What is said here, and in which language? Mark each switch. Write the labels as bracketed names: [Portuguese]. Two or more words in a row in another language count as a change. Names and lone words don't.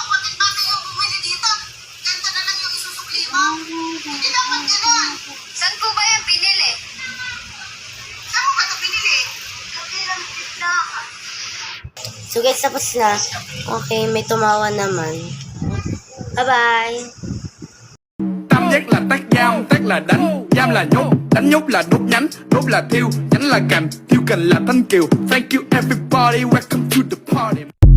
[Filipino] Pati natin yung bumili dito. Ganda na lang yung isusukli mo. Hindi dapat ganun. Saan po ba yung pinili? Saan mo ba ito pinili? Kapilang tita. so guys, tapos na. Okay, may tumawa naman. Bye-bye! [Vietnamese] Tam giác là tát giam, tát là đánh, giam là nhốt, đánh nhốt là đốt nhánh, đốt là thiêu, nhánh là cành, thiêu cành là thanh kiều. [English] Thank you everybody, welcome to the party.